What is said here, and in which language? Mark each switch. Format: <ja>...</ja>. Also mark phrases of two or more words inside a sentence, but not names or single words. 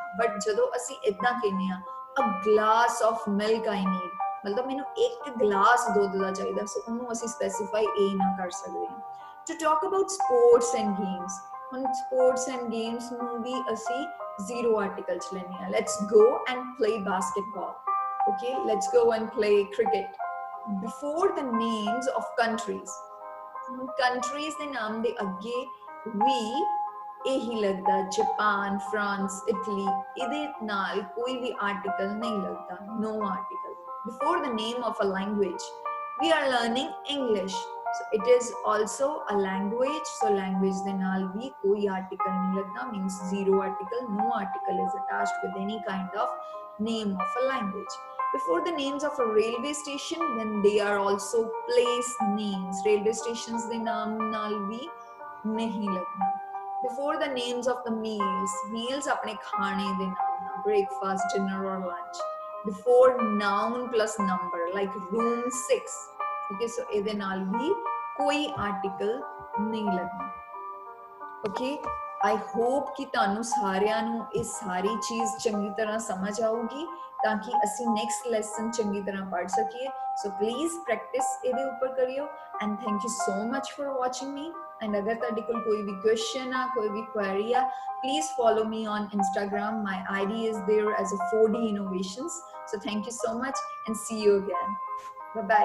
<pa>ਬਟ ਜਦੋਂ ਅਸੀਂ ਇਦਾਂ ਕਹਿੰਦੇ ਆ</pa> <en>a glass of milk I need,</en> <pa>ਮਤਲਬ ਮੈਨੂੰ ਇੱਕ ਗਲਾਸ ਦੁੱਧ ਦਾ ਚਾਹੀਦਾ, ਸੋ ਉਹਨੂੰ ਅਸੀਂ ਸਪੈਸੀਫਾਈ ਏ ਨਾ ਕਰ ਸਕਦੇ ਹਾਂ।</pa> <en>To talk about sports and games, ਹੁਣ sports and games</en> <pa>ਨੂੰ ਵੀ ਅਸੀਂ</pa> <en>zero article</en> <pa>ਚ ਲੈਣੇ ਆ।</pa> <en>Let's go and play basketball, okay, let's go and play cricket. Before the names of countries, countries</en> <pa>ਦੇ ਨਾਮ ਦੇ ਅੱਗੇ ਵੀ ਇਹੀ ਲੱਗਦਾ, ਜਾਪਾਨ, ਫਰਾਂਸ, ਇਟਲੀ, ਇਹਦੇ ਨਾਲ ਕੋਈ ਵੀ ਆਰਟੀਕਲ ਨਹੀਂ ਲੱਗਦਾ,</pa> <en>no article. Before the name of a language, we are learning English, so it is also a language, so language</en> <pa>ਦੇ ਨਾਲ ਵੀ ਕੋਈ ਆਰਟੀਕਲ ਨਹੀਂ ਲੱਗਦਾ,</pa> <en>means zero article, no article is attached with any kind of name of a language. Before the names of a railway station, then they are also place names, railway stations</en> <pa>ਦੇ ਨਾਮ ਨਾਲ ਵੀ ਨਹੀਂ ਲੱਗਣਾ।</pa> <en>Before the names of the meals</en> <pa>ਆਪਣੇ ਖਾਣੇ ਦੇ ਨਾਮ ਨਾਲ,</pa> <en>breakfast, dinner or lunch. Before noun plus number, like room 6, okay, so</en> <pa>ਇਹਦੇ ਨਾਲ ਵੀ ਕੋਈ ਆਰਟੀਕਲ ਨਹੀਂ ਲੱਗਣਾ।</pa> <en>okay, I hope</en> <pa>ਕਿ ਤੁਹਾਨੂੰ ਸਾਰਿਆਂ ਨੂੰ ਇਹ ਸਾਰੀ ਚੀਜ਼ ਚੰਗੀ ਤਰ੍ਹਾਂ ਸਮਝ ਆਊਗੀ ਤਾਂ ਕਿ ਅਸੀਂ</pa> <en>next lesson</en> <pa>ਚੰਗੀ ਤਰ੍ਹਾਂ ਪੜ੍ਹ ਸਕੀਏ।</pa> <en>so please practice</en> <pa>ਇਹਦੇ ਉੱਪਰ ਕਰਿਓ</pa> <en>and thank you so much for watching me.</en> <pa>ਐਂਡ ਅਗਰ ਤੁਹਾਡੇ ਕੋਲ ਕੋਈ ਵੀ ਕੁਐਸਚਨ ਆ, ਕੋਈ ਵੀ ਕੁਐਰੀ ਆ,</pa> <en>please follow me on Instagram. My ID is there as a 4D Innovations. So thank you so much and see you again. Bye bye.</en>